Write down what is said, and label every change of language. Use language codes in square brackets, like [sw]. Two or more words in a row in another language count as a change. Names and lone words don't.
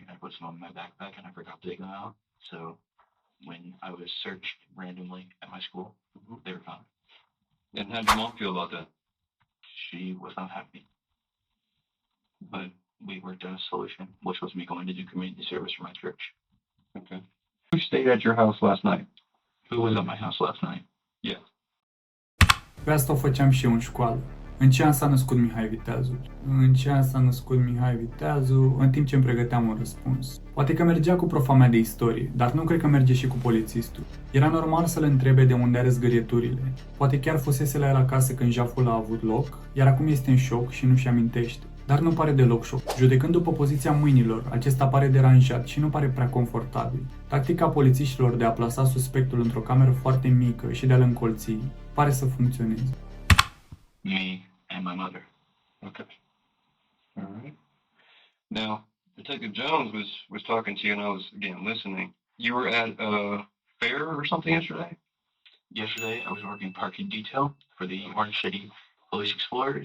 [en] I put some in my backpack, and I forgot to take them out. So when I was searched randomly at my school, they were found. And how did your mom feel about that? She was not happy. But we worked on a solution, which was me going to do community service for my church. Okay. Who stayed at your house last night? Who was at my house last night? Yeah. [ro] Pe asta o făceam și eu în școală. În ce an s-a născut Mihai Viteazu? În ce an s-a născut Mihai Viteazu? În timp ce îmi pregăteam un răspuns. Poate că mergea cu profa mea de istorie, dar nu cred că merge și cu polițistul. Era normal să-l întrebe de unde are zgârieturile. Poate chiar fusese la el acasă când jaful a avut loc, iar acum este în șoc și nu-și amintește. Dar nu pare deloc șoc. Judecând după poziția mâinilor, acesta pare deranjat și nu pare prea confortabil. Tactica polițiștilor de a plasa suspectul într-o cameră foarte mică și de a-l încolți pare să funcționeze. [en] Me and my mother. Okay. All right. Now, Detective Jones was talking to you, and I was again listening. You were at a fair or something yesterday? Yesterday, I was working parking detail for the Orange City Police Explorers.